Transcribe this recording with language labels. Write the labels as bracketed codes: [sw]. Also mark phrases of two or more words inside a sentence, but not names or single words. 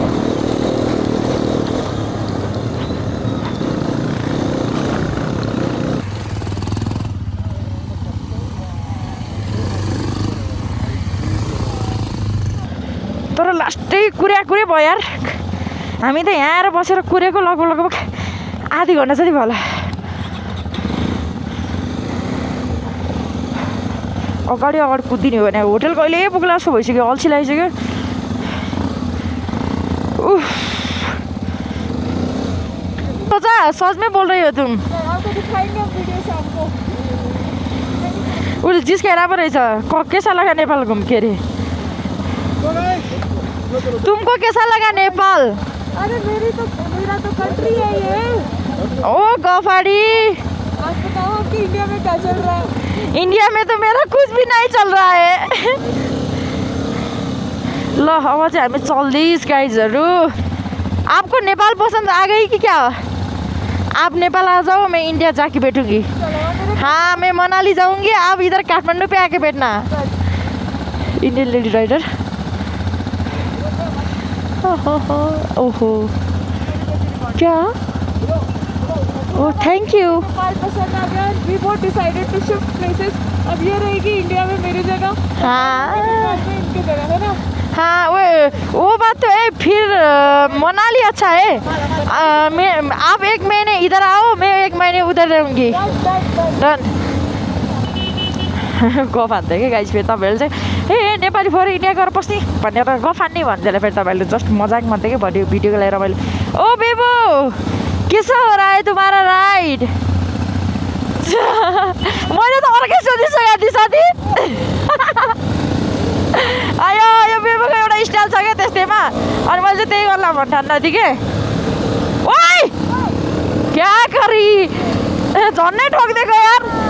[ne] तर लास्टै कुरे भयो यार हामी त यहाँ आएर बसेर कुरेको लगभग आधी घन्टा जति भयो होला अगाडि कुदिने हो भने होटल कहिले पुग्ला जस्तो भइसक्यो अल्छी लागिसक्यो [hi] सच में बोल रही हो तुम [ne] उसले जिस्काएर पो रहेछ [hi] कैसा लगा नेपाल घुम के अरे तुमको कैसा लगा नेपाल अरे मेरा तो कंट्री है ये [ne] ओ गफाड़ी [hi] आप बताओ आपके इंडिया में क्या चल रहा है इंडिया में तो मेरा कुछ भी नहीं चल रहा है [ne] ल अब चाहिँ हामी चल्दैछ गाइजहरू [hi] आपको नेपाल पसंद आ गई कि क्या आप नेपाल आ जाओ मैं इंडिया जाके बैठूंगी हाँ मैं मनाली जाऊंगी आप इधर काठमांडू पे आके बैठना [en] Indian lady rider [hi] ओहो क्या [en] oh thank you [hi] पसंद आ गया [en] we both decided to shift places [hi] अब ये रहेगी इंडिया में मेरी जगह हाँ इनकी जगह है ना हाँ वो बात तो है फिर मनाली अच्छा है आप 1 महीने इधर आओ मैं 1 महीने उधर रहूँगी डन गफ हान्थ्यो कि गाइज फेरि तपाईँहरूले चाहिँ ए नेपाली फोर इन्डिया गएर पस्ने भनेर गफ हान्ने भन्दै फेरि तपाईँहरूले जस्ट मजाक मान्थ्यो कि भिडियोको लागि मैले ओ बेबो कैसा हो रहा है तुम्हारा राइड [ne] मैले त अर्कै सोधिसकेको थिएँ साथी आयो यो बेबोको एउटा स्टाइल छ क्या त्यस्तैमा अनि मैले चाहिँ त्यही गर्ला भन्नु ठान्दै थिएँ कि ओइ क्या गरी झन्नै ठोकिदिएको यार